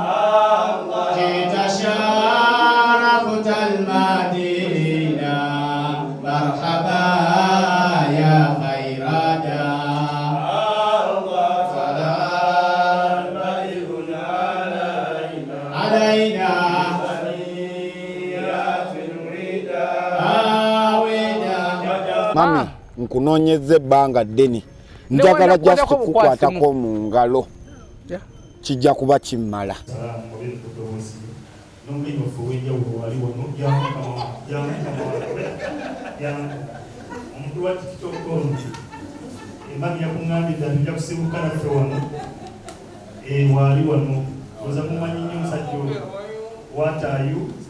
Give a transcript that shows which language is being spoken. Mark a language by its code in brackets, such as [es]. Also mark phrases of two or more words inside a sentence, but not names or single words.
[ar] جئت شرفت المدينة مرحبا يا خير داع. طلع البدر علينا [lg] Mami, nkunoonyezza ebbanga ddene. Njagala just kukwatako mu ngalo. Kijja kuba kimmala. Omuntu wa TikTok emami yakuŋŋambye dda tujja kusibuka naffe wano waali wano oza mumanyi nnyo omusajja oyo wataayu